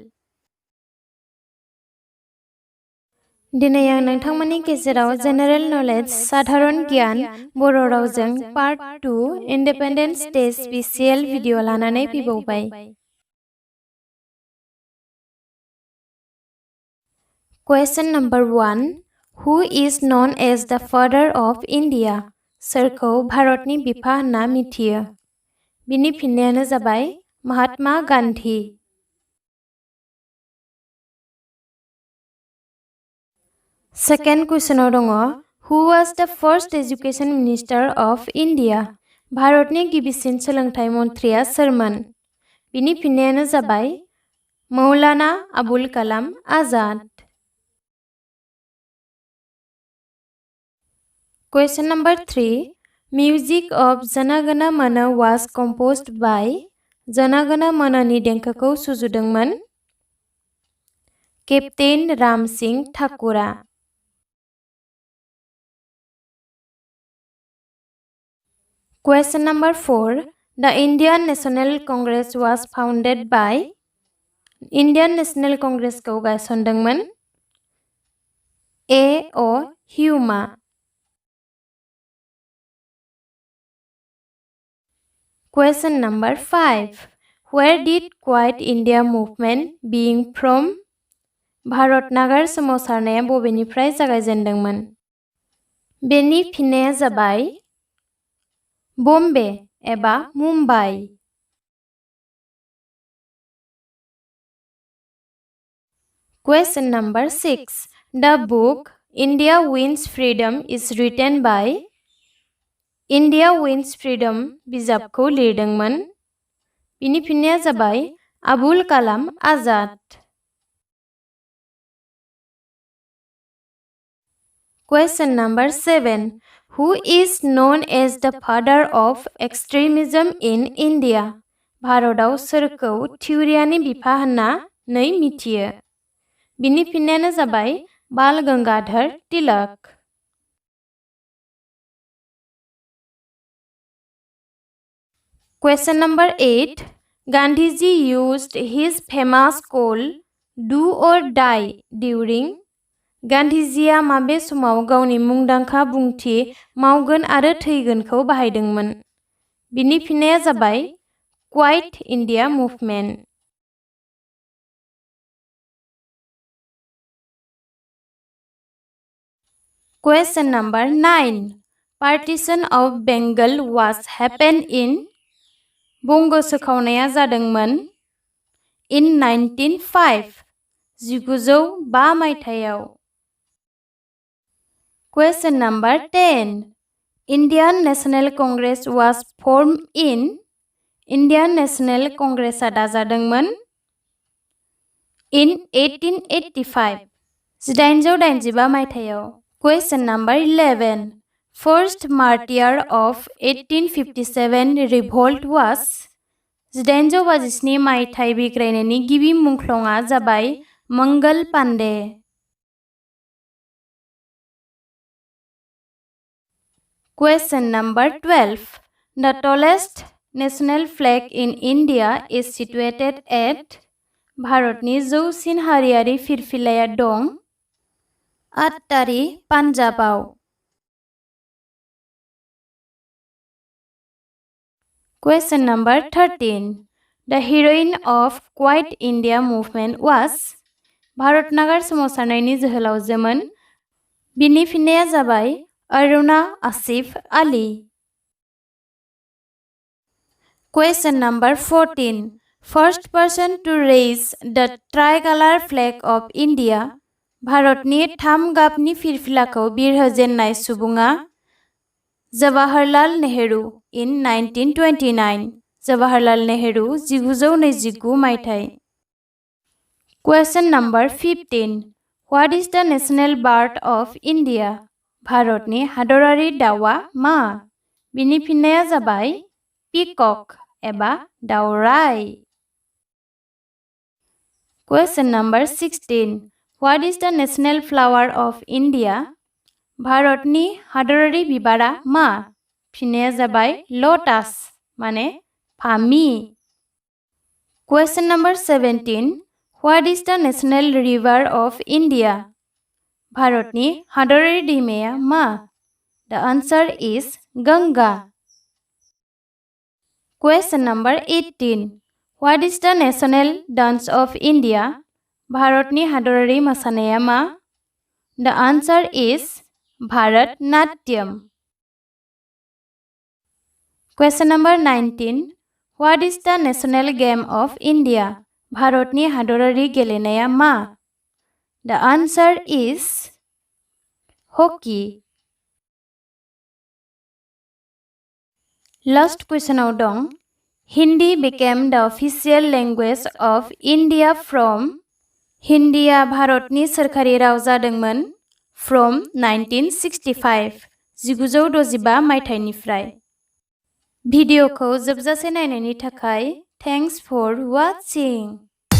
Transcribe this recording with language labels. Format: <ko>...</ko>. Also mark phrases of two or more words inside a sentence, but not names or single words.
<brx>दिनै आं नोंथांमोननि गेजेराव</brx> <en>general knowledge</en> <brx>साधारन गियान बर' रावजों</brx> <en>part 2 Independence Day special video</en> <brx>लानानै फैबावबाय।</brx> <en>question number 1 Who is known as the father of India?</en> <brx>सोरखौ भारतनि बिफा होनना मिथियो? बिनि फिननायानो जाबाय महात्मा गांधी। सेकेंड क्वेश्चनाव दङ</brx> <en>Who was the first education minister of India?</en> <brx>भारतनि गिबिसिन सोलोंथाइ मन्थ्रिया सोरमोन? बिनि फिननायानो जाबाय मौलाना अबुल कलाम आजाद।</brx> <en>Question number 3 Music of Jana Gana Mana was composed by Jana Gana Mana</en> <brx>नि देंखोखौ सुजुदोंमोन केप्टेन राम सिंह ठाकुरा।</brx> <en>Question number 4 The Indian National Congress was founded by Indian National Congress</en> <brx>खौ गायसनदोंमोन</brx> <en>A.O. Hume। Question number 5 Where did Quiet India movement being from?</en> <brx>भारत नागार सोमावसारनाया बबेनिफ्राय जागायजेनदोंमोन? बेनि फिननाया जाबाय बम्बे एबा मुम्बाइ।</brx> <en>Question number 6 The book India Wins Freedom is written by India Wins Freedom</en> <brx>बिजाबखौ लिरदोंमोन बिनि फिननाया जाबाय अबुल कलाम आजाद।</brx> <en>Question number 7 Who is known as the father of extremism in India?</en> <brx>भारताव सोरखौ थिउरियानि बिफा होनना मिथियो? बिनि फिननायानो जाबाय बाल गंगाधर तिलक।</brx> <en>Question number 8 Gandhiji used his famous call do or die during</en> <brx>गांधीजिया माबे समाव गावनि मुंदांखा बुंथि मावगोन आरो थैगोनखौ बाहायदोंमोन? बिनि फिननाया जाबाय क्वाइट इंडिया मुभमेन्ट।</brx> <en>Question number 9 Partition of Bengal was happened in</en> <brx>बंग सोखावनाया जादोंमोन</brx> <en>in 1905 1905 मायथाइयाव। Question number 10 Indian National Congress was formed in Indian National Congress दाजादोंमोन in 1885 1885 मायथाइयाव। Question number 11 First martyr of 1857 revolt was</en> <brx>1857 मायथाइ बिग्रायनायनि गिबि मुंख्लंआ जाबाय मंगल पांडे।</brx> <en>Question number 12 The tallest national flag in India is situated at</en> <brx>भारतनि जौसिन हारियारि फिरफिलाया दं अट्टारी पान्जाबाव।</brx> <en>Question number 13 The heroine of Quiet India movement was</en> <brx>भारत नागार सोमावसारनायनि जोहोलावजोमोन बिनि फिननाया जाबाय अरुणा आसिफ आली।</brx> <en>Question number 14 First person to raise the Tricolour Flag of India</en> <brx>भारतनि थाम गाबनि फिरफिलाखौ बिरहोजेननाय सुबुङा जवाहरलाल नेहरू</brx> <en>in 1929 जवाहरलाल नेहरू 1929 मायथाइ। Question number 15 What is the national bird of India?</en> <brx>भारतनि हादरारि दाउआ मा? बिनि फिननाया जाबाय पिकक एबा दाउराय।</brx> <en>Question number 16 What is the national flower of India?</en> <brx>भारतनि हादरारि बिबारा मा? फिननाया जाबाय लोटास माने फामि।</brx> <en>Question number 17. What is the national river of India?</en> <brx>भारतनि हादरारि दैमाया मा?</brx> <en>The answer is Ganga. Question number 18. What is the national dance of India?</en> <brx>भारतनि हादरारि मोसानाया मा?</brx> <en>The answer is Bharatnatyam. Question number 19. What is the national game of India?</en> <brx>भारतनि हादरारि गेलेनाया मा?</brx> <en>The answer is hockey. Last question</en> <brx>आव दं.</brx> <en>Hindi became the official language of India from.</en> <brx>हिन्दीया भारतनि सोरखारि राव जादोंमोन</brx> <en>from 1965</en> <brx>1965 मायथाइनिफ्राय। भिडिअखौ जोबजासे नायनायनि थाखाय</brx> <en>thanks for watching.</en>